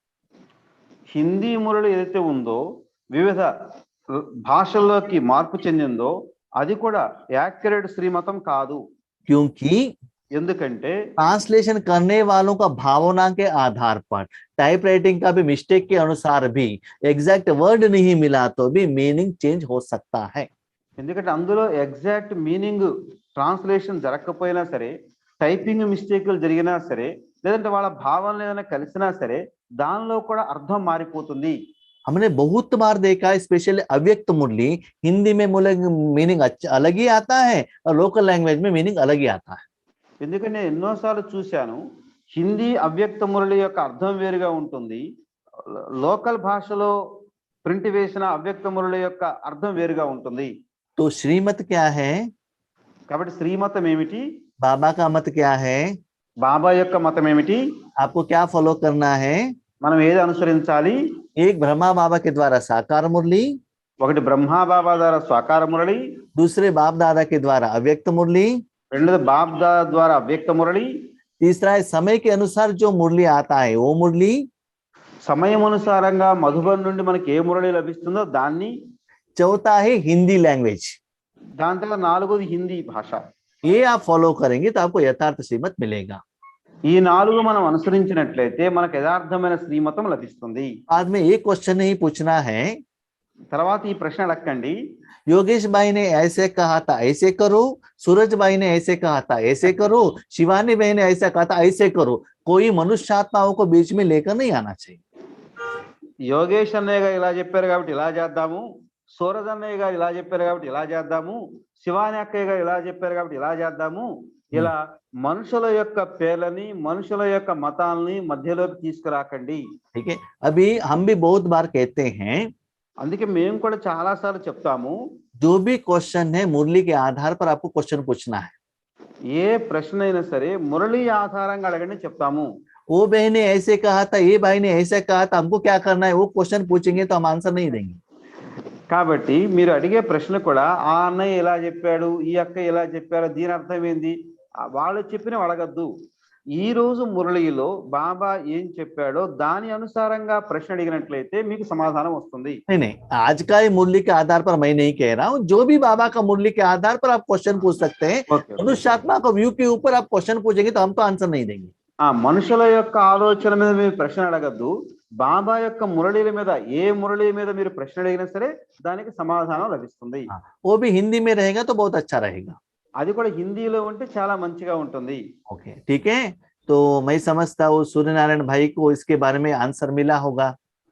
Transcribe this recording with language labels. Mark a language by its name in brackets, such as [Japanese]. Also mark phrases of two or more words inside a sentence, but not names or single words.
[Telugu] హిందీ మురళి ఏదైతే ఉందో వివిధ భాషల్లోకి మార్పు చెందిందో అది కూడా యాక్యురేట్ శ్రీమతం కాదు. [Hindi] क्योंकि [Telugu] ఎందుకంటే [Hindi] ट्रांसलेशन करने वालों का भावना के आधार पर [English] type writing [Hindi] का भी मिस्टेक के अनुसार भी [English] exact word [Hindi] नहीं मिला तो भी [English] meaning change [Hindi] हो सकता है। [Telugu] ఎందుకంటే అందులో [English] exact meaning translation [Telugu] జరగకపోయినా సరే, [English] typing mistakes [Telugu] జరిగినా సరే, లేదంటే వాళ్ళ భావనలు ఏదైనా కలిసినా సరే దానిలో కూడా అర్థం మారిపోతుంది. [Hindi] हमने बहुत बार देखा है, स्पेशली अव्यक्त मुरली हिंदी में मीनिंग अलग ही आता है और [English] local language [Hindi] में मीनिंग अलग ही आता है। [Telugu] ఎందుకంటే నేను ఎన్నోసార్లు చూశాను, హిందీ అవ్యక్త మురళి యొక్క అర్థం వేరుగా ఉంటుంది, లోకల్ భాషలో ప్రింట్ వేసిన అవ్యక్త మురళి యొక్క అర్థం వేరుగా ఉంటుంది. [Hindi] तो श्रीमत क्या है, [Telugu] కాబట్టి శ్రీమతం ఏమిటి, [Hindi] बाबा का मत क्या है, [Telugu] బాబా యొక్క మతం ఏమిటి, [Hindi] आपको क्या फॉलो करना है। [Telugu] మనం ఏది అనుసరించాలి? [Hindi] एक ब्रह्मा बाबा के द्वारा साकार मुरली, [Telugu] ఒకటి బ్రహ్మా బాబా ద్వారా స్వాకార మురళి, [Hindi] दूसरे बाप दादा के द्वारा अव्यक्त मुरली, [Telugu] రెండోది బాబ్దా ద్వారా అవ్యక్త మురళి, [Hindi] तीसरा है समय के अनुसार जो मुरली आता है वो मुरली, [Telugu] సమయం అనుసారంగా మధుబన్ నుండి మనకి ఏ మురళి లభిస్తుందో దాన్ని, [Hindi] चौथा है हिंदी लैंग्वेज। [Telugu] దాని తర్వాత నాలుగోది హిందీ భాష. [Hindi] ये आप फॉलो करेंगे तो आपको यथार्थ श्रीमत मिलेगा। [Telugu] ఈ నాలుగు మనం అనుసరించినట్లయితే మనకు యథార్థమైన శ్రీమతం లభిస్తుంది. [Hindi] बाद में एक क्वेश्चन नहीं पूछना है, [Telugu] తర్వాత ఈ ప్రశ్న అడగండి, [Hindi] योगेश भाई ने ऐसे कहा था ऐसे करो, सूरज भाई ने ऐसे कहा था ऐसे करो, शिवानी भाई ने ऐसा कहा था ऐसे करो। कोई मनुष्यात्माओं को बीच में लेकर नहीं आना चाहिए। [Telugu] యోగేష్ అన్నయ్య గారు ఇలా చెప్పారు కాబట్టి ఇలా చేద్దాము, సూరజ్ అన్నయ్య గారు ఇలా చెప్పారు కాబట్టి ఇలా చేద్దాము, శివాని అక్కయ్య గారు ఇలా చెప్పారు కాబట్టి ఇలా చేద్దాము, ఇలా మనుషుల యొక్క పేర్లని మనుషుల యొక్క మతాలని మధ్యలోకి తీసుకురాకండి. [Hindi] ठीक है, अभी हम भी बहुत बार कहते हैं, [Telugu] అందుకే మేము కూడా చాలా సార్లు చెప్తాము, [Hindi] जो भी क्वेश्चन है मुरली के आधार पर आपको क्वेश्चन पूछना है। [Telugu] ఏ ప్రశ్న అయినా సరే మురళి ఆధారంగా అడగండి చెప్తాము. [Hindi] वो बहन ने ऐसे कहा था, ये भाई ने ऐसे कहा था, हमको क्या करना है, वो क्वेश्चन पूछेंगे तो हम आंसर नहीं देंगे। [Telugu] కాబట్టి మీరు అడిగే ప్రశ్న కూడా ఆ అన్నయ్య ఇలా చెప్పాడు, ఈ అక్క ఇలా చెప్పారు, దీని అర్థం ఏంది, వాళ్ళు చెప్పిన అడగద్దు. ఈ రోజు మురళిలో బాబా ఏం చెప్పాడో దాని అనుసారంగా ప్రశ్న అడిగినట్లయితే మీకు సమాధానం వస్తుంది. [Hindi] नहीं नहीं, आज का ही मुरली के आधार पर मैं नहीं कह रहा हूँ, जो भी बाबा का मुरली के आधार पर आप क्वेश्चन पूछ सकते हैं। मनुष्यात्मा का व्यू के ऊपर आप क्वेश्चन पूछेंगे तो हम तो आंसर नहीं देंगे। [Telugu] ఆ మనుషుల యొక్క ఆలోచన మీద మీరు ప్రశ్న అడగద్దు, బాబా యొక్క మురళీల మీద ఏ మురళి మీద మీరు ప్రశ్న అడిగినా సరే దానికి సమాధానం లభిస్తుంది. [Hindi] वो भी हिंदी में रहेगा तो बहुत अच्छा रहेगा। [Telugu] అది కూడా హిందీలో ఉంటే చాలా మంచిగా ఉంటుంది. [Hindi] ओके ठीक है, तो मैं समझता हूँ सूर्य नारायण भाई को इसके बारे में आंसर मिला होगा।